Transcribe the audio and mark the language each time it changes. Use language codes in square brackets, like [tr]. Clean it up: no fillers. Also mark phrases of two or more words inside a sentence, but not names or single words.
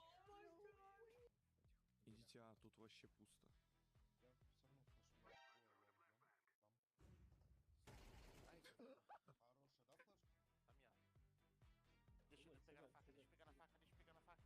[ru] Идите, а тут вообще пусто. Я все равно флешу. Хорошая, да, флешка? Там я. [pt] Deixa eu pegar na faca, deixa eu pegar na faca, deixa eu pegar na faca.